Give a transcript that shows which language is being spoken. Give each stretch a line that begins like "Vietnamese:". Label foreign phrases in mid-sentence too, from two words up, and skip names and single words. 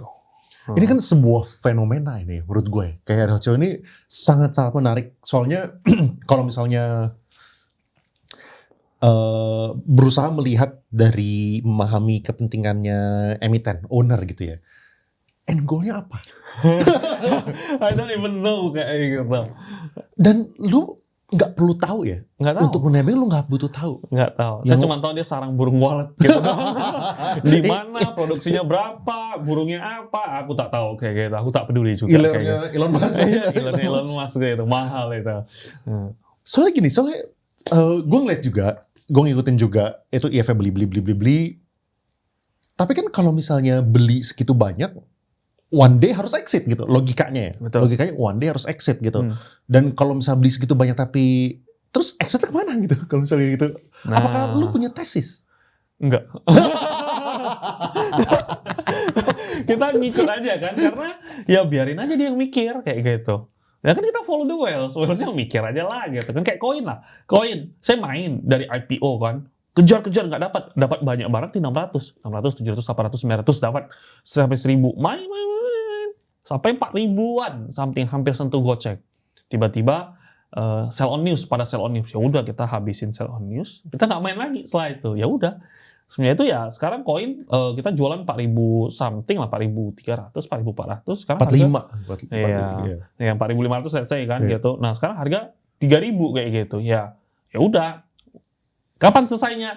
Indonesian: Ini kan sebuah fenomena ini menurut gue. Kayak RLCO ini sangat-sangat menarik. Soalnya kalau misalnya berusaha melihat dari memahami kepentingannya emiten, owner gitu ya.
English: End goal-
Indonesian: nya apa?
English: I don't even know
Indonesian: kayak gitu. Dan lu nggak perlu tahu ya? Nggak tahu. Untuk menebeng lu nggak butuh tahu. Nggak tahu. Saya cuma tahu dia sarang burung walet gitu. Di mana, produksinya berapa, burungnya apa, aku tak tahu kayak gitu. Aku tak peduli juga. Ilernya Elon Musk. Ilernya Elon Musk gitu, mahal itu. Soalnya gini, gue ngeliat juga, gue ngikutin juga itu IF beli. Tapi kan kalau misalnya beli segitu banyak,
English: one day
Indonesian: harus exit gitu, logikanya ya. Betul. Logikanya
English: one day
Indonesian: harus exit gitu. Dan kalau misalnya beli segitu banyak tapi terus exitnya kemana gitu? Kalau misalnya gitu, apakah lu punya tesis? Enggak. Kita ngikut aja kan, karena ya biarin aja dia yang mikir kayak gitu. Ya kan kita
English: follow the whales
Indonesian: yang mikir aja lah gitu kan, kayak koin lah. Koin, saya main dari IPO kan, kejar nggak dapat banyak barang di 600, 700, 800, 900 dapat sampai 1000, main sampai 4000-an, something hampir sentuh gocek.
English: Tiba-tiba sell on news,
Indonesian: ya udah kita habisin
English: sell on news,
Indonesian: kita nggak main lagi setelah itu. Ya udah. Sebenarnya itu ya sekarang koin kita jualan 4.000 something lah, 4.300, 4.400. Sekarang 45. Iya, 4.500 saya kan gitu. Nah sekarang harga 3.000 kayak gitu. Ya udah. Kapan selesainya?